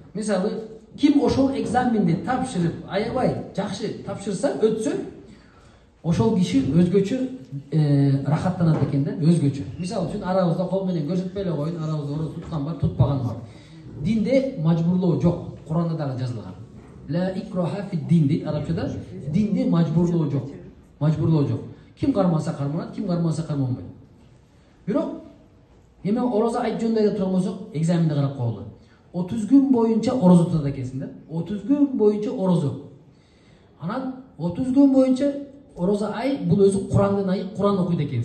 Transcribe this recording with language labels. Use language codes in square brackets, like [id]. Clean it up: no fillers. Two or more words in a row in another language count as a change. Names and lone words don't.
[ky] Мисалы, ким ошол экзаменди тапшырып, аябай жакшы тапшырса, өтсө, ошол киши өзгөчө рахаттанат экен да, өзгөчө. Мисалы үчүн арабызда кол менен көрсөтпөй эле коюн, арабызда орозо туткан бар, тутпаган бар. Динде мажбурлоо жок, Куранда дагы жазылган. [ar] لا إكراه في دين [ky] дейт арабчада. Динде мажбурлоо жок. Мажбурлоо жок. Ким кармаса карманат, ким кармаса карманбайт. Бирок эми орозо айт жөнүндө айта турган болсок, экзаменди карап коелу. 30 күн боюнча орозо тутат экенсиң да. 30 күн боюнча орозо. Анан 30 күн боюнча орозо ай бул өзү Курандын айы, Куран окуйт экенсиң.